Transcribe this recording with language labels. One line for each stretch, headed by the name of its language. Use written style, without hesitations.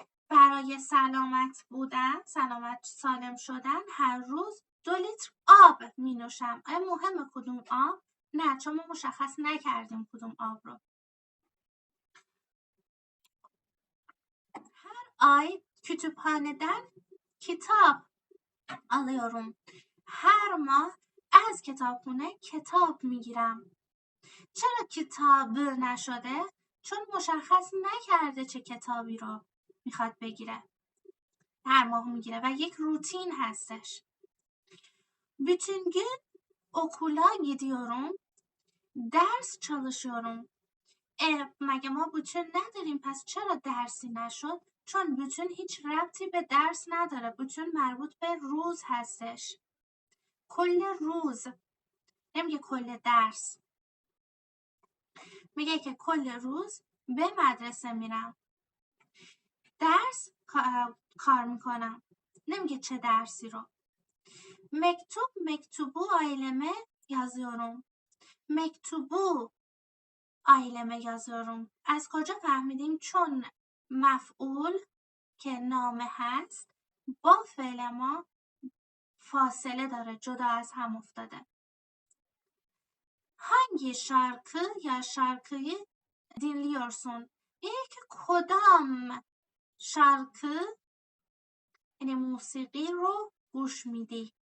Persian: برای سلامت بودن، سالم شدن هر روز 2 لیتر آب می نوشم. آیا مهمه کدوم آب؟ نه، چون ما مشخص نکردیم کدوم آب رو.
Turkish: Her ay kütüphaneden kitap alıyorum.
Persian: هر ماه از کتابخونه کتاب میگیرم. چرا کتاب نشده؟ چون مشخص نکرده چه کتابی رو میخواد بگیره. هر ماه میگیره و یک روتین هستش.
Turkish: Bütün gün okula gidiyorum. Ders çalışıyorum.
Persian: مگه ما bütün نداریم پس چرا درسی نشد؟ چون bütün هیچ ربطی به درس نداره. bütün مربوط به روز هستش. کل روز. نمیگه کل درس. میگه که کل روز به مدرسه میرم. درس کار میکنم. نمیگه چه درسی رو.
Turkish: mektubu aileme yazıyorum. mektubu aileme yazıyorum.
Persian: از کجا فهمیدیم؟ چون مفعول که نامه هست با فعل ما فاصله داره، جدا از هم افتاده.
Turkish: hangi şarkı
Persian: یا
Turkish: şarkıyı dinliyorsun؟
Persian: یک کدام شارکı یعنی موسیقی رو گوش میدی.